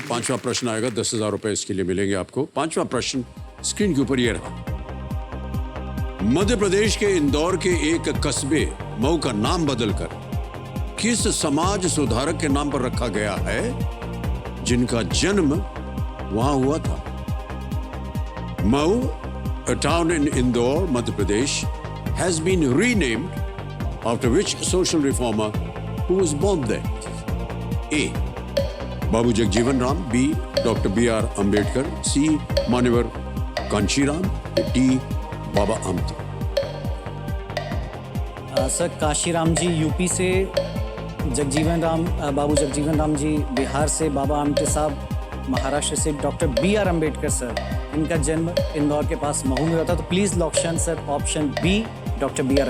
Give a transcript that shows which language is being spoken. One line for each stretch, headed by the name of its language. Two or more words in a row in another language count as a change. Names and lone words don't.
Hindi: 5वां प्रश्न आएगा, 10,000 रुपए इसके लिए मिलेंगे आपको। 5वां प्रश्न स्क्रीन के ऊपर ये रहा। मध्य प्रदेश के इंदौर के एक कस्बे मऊ का नाम बदलकर किस समाज सुधारक के नाम पर रखा गया है जिनका जन्म वहां हुआ था?
English: मऊ, a town in Indore, Madhya Pradesh, has been renamed after which social reformer who was born there? A. Babu Jagjeevan Ram. B. Dr. B.R. Ambedkar. C. Manivar Kanshiram. D. Baba Amte.
Hindi: सर काशीराम जी यूपी से, जगजीवन राम बाबू जगजीवन राम जी बिहार से, बाबा आमटे साहब महाराष्ट्र से, डॉक्टर B.R. अम्बेडकर सर, इनका जन्म इंदौर के पास महू में होता। तो प्लीज लॉक्शन सर
English: option B,
Hindi: डॉक्टर B.R.